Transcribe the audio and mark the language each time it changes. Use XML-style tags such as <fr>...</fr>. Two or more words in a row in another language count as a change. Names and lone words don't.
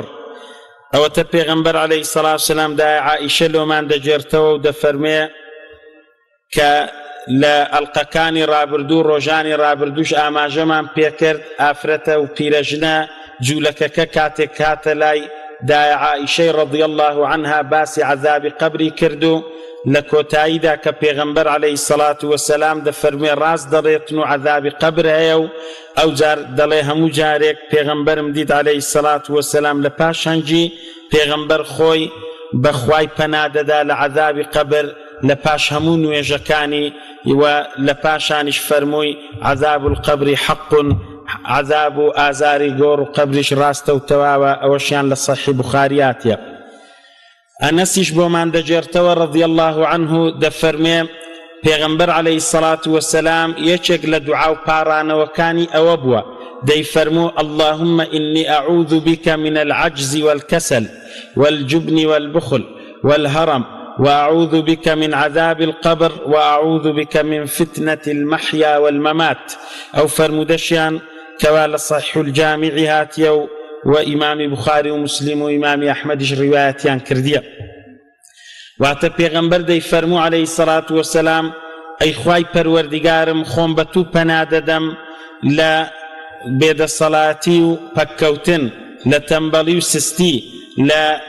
<ckb>ئەوەتە پێغەمبەر</ckb> <ar>عەلەیهی سەڵات وەسەلام</ar> <ckb>دایە عائیشە لۆمان دەجێرتەوە و دەفەرمێ کە لە ئەڵقەکانی ڕابردوو ڕۆژانی ڕابردووش ئاماژەمان پێکرد ئافرەتە و پیرەژنە جوولەکەکە کاتێک کاتە لای دایە عائیشەی</ckb> <ar>ڕەضی الله عنها</ar> <ckb>باسی عەذابی قەبری کرد و لە کۆتاییدا کە پێغەمبەر</ckb> <ar>عەلەیهی سەڵات وەسەلام</ar> <ckb>دەفەرمێ ڕاست دەڵێتن و عەذابی قەبر هەیە و ئەو جار دەڵێ هەموو جارێک پێغەمبەرم دیت</ckb> <ar>عەلەیهی سەڵات وەسەلام</ar> <ckb>لە پاش هەنگی پێغەمبەر خۆی بەخوای پەنادەدا لە عەذابی قەبر لە پاش هەموو نوێژەکانی و لە پاشانیش فەرمووی</ckb> <ar>عەذاب القەبری حەق،</ar> <ckb>عەذاب و ئازاری گۆڕ و قەبریش ڕاستە و تەواوە. ئەوەشیان لە سەحیح بوخاریاتیە. ئەنەسیش بۆمان دەجێرتەوە</ckb> <ar>ڕەضی الله عنه</ar> <ckb>دەفەرمێ پێغەمبەر</ckb> <ar>عەلەیهی سەڵات وەسەلام</ar> <ckb>یەکێک لە دوعا و پاڕانەوەکانی ئەوە بووە دەیفەرموو</ckb> <ar>اللهم إني أعوذ بك من العجز والكسل والجبن والبخل والهرم وأعوذ بك من عذاب القبر وأعوذ بك من فتنة المحيا والممات.</ar> <ckb>أو فرمودشيان كوال صحيح الجامع هاتيو وإمام بخاري ومسلم وإمام أحمد رواياتيان كردية. واتە پێغەمبەر دەیفەرموو</ckb> <ar>عەلەیهی سەڵات وەسەلام</ar> <ckb>ئەی خوای پەروەردیگارم خۆم بە تو پەنا دەدەم لە بێدەسەڵاتی و پەککەوتن، لە تەمبەڵی و سستی، لە</ckb>